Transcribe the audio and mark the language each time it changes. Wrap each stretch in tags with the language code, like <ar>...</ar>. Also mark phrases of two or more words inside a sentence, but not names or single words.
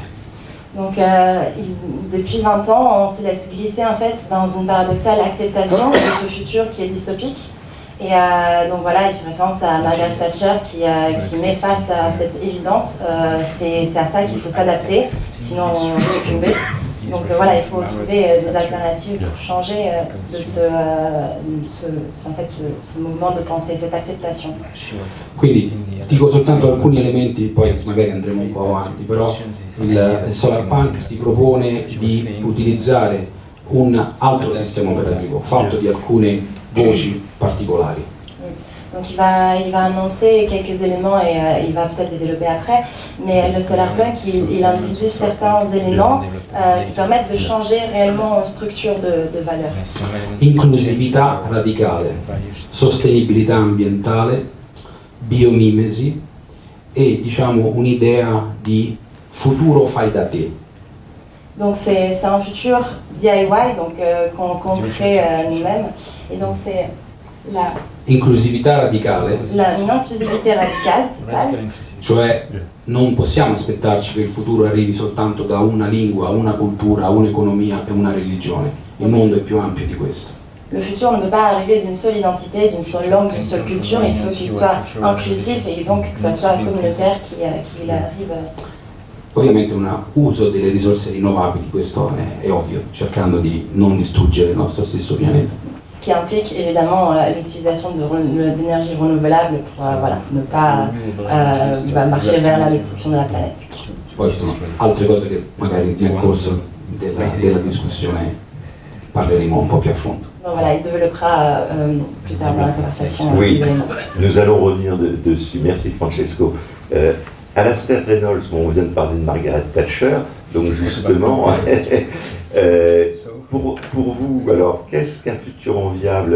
<fr>Donc depuis 20 ans, on se laisse glisser en fait dans une paradoxale acceptation de ce futur qui est dystopique. Et donc voilà, il fait référence à Margaret Thatcher qui met face à cette évidence. C'est à ça qu'il faut s'adapter, sinon on est succomber. Donc voilà, il faut trouver des alternatives pour changer de ce mouvement de pensée, cette acceptation.</fr> <it>Quindi dico soltanto alcuni elementi, poi magari andremo un po' avanti, però il solarpunk si propone di utilizzare un altro sistema operativo fatto di alcune voci particolari.</it> <fr>Donc il va annoncer quelques éléments et il va peut-être développer après, mais le solarpunk il introduit certains éléments qui permettent de changer réellement une structure de valeur.</fr> <it>Inclusività radicale, sostenibilità ambientale, biomimesi e diciamo un'idea di futuro fai da te.</it> <fr>Donc c'est un futur DIY donc qu'on crée nous-mêmes et donc c'est la</fr> <it>inclusività radicale, un'inclusività radicale totale. Cioè non possiamo aspettarci che il futuro arrivi soltanto da una lingua, una cultura, un'economia e una religione. Il mondo è più ampio di questo.</it> <fr>Le futur ne peut pas arriver d'une seule identité, d'une seule langue, d'une seule culture, il faut qu'il soit inclusif et donc que ça soit communautaire qu'il arrive.</fr> <it>Ovviamente un uso delle risorse rinnovabili, questo è ovvio, cercando di non distruggere il nostro stesso pianeta.</it> <fr>Ce qui implique évidemment l'utilisation d'énergie renouvelable pour ne pas marcher vers la destruction de la planète.</fr> <it>Poi ci sono altre cose che magari nel corso della discussione parleremo un po' più a fondo.</it> <fr>Donc voilà, il développera plus tard dans la conversation. Oui, nous allons revenir dessus. Merci Francesco. Alastair Reynolds, on vient de parler de Margaret Thatcher, donc justement, pour vous, alors, qu'est-ce qu'un futur enviable?</fr>